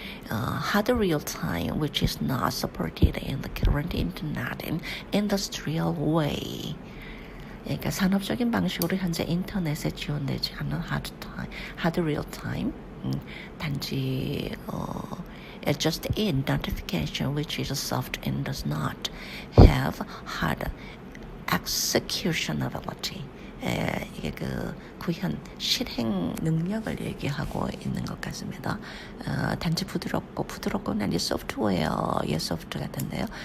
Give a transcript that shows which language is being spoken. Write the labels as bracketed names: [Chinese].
[English] Hard real time, which is not supported in the current internet and industrial way. [Korean] 그러니까 산업적인 방식으로 현재 인터넷에 지원되지 않는 hard real time. 단지 [English] just in notification, which is soft and does not have hard execution ability. [Korean] 이게 그 구현 실행 능력을 얘기하고 있는 것 같습니다. 단지 부드럽고는 아니 소프트웨어의 소프트 같은데요.